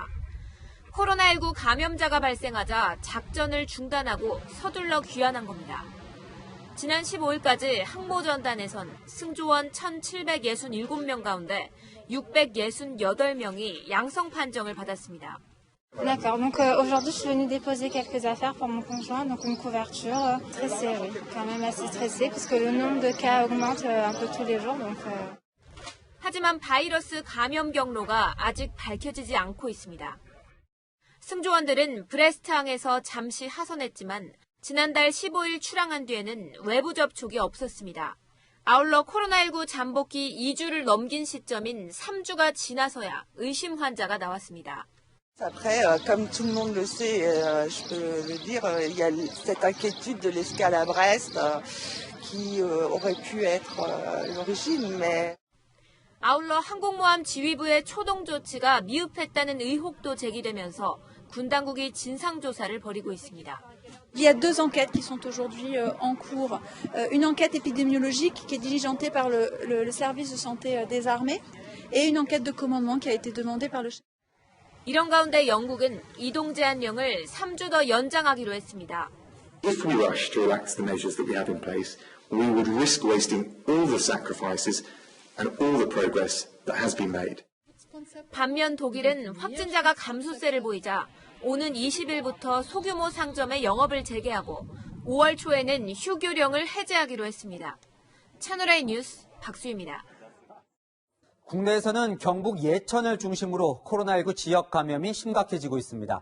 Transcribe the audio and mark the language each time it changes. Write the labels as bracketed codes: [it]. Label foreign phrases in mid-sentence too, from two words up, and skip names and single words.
[ko] 코로나19 감염자가 발생하자 작전을 중단하고 서둘러 귀환한 겁니다. 지난 15일까지 항모전단에선 승조원 1,767명 가운데 668명이 양성 판정을 받았습니다. [fr] D'accord, donc aujourd'hui je suis venue déposer quelques affaires pour mon conjoint, donc une couverture. Stressée, oui, quand même assez stressée, puisque le nombre de cas augmente un peu tous les jours. Donc, [ko] 하지만 바이러스 감염 경로가 아직 밝혀지지 않고 있습니다. 승조원들은 브레스트항에서 잠시 하선했지만 지난달 15일 출항한 뒤에는 외부 접촉이 없었습니다. 아울러 코로나19 잠복기 2주를 넘긴 시점인 3주가 지나서야 의심 환자가 나왔습니다. [fr] Après, comme tout le monde le sait, je peux le dire, il y a cette inquiétude de l'escale à Brest qui aurait pu être l'origine, mais... [ko] 아울러 항공모함 지휘부의 초동 조치가 미흡했다는 의혹도 제기되면서 군 당국이 진상조사를 벌이고 있습니다. [fr] Il y a deux enquêtes qui sont aujourd'hui en cours. Une enquête épidémiologique qui est diligentée par le service de santé des armées et une enquête de commandement qui a été demandée par le chef. [ko] 이런 가운데 영국은 이동 제한령을 3주 더 연장하기로 했습니다. [en] If we rush to relax the measures that we have in place, we would risk wasting all the sacrifices and all the progress that has been made. [ko] 반면 독일은 확진자가 감소세를 보이자 오는 20일부터 소규모 상점의 영업을 재개하고 5월 초에는 휴교령을 해제하기로 했습니다. 채널A 뉴스 박수희입니다. 국내에서는 경북 예천을 중심으로 코로나19 지역 감염이 심각해지고 있습니다.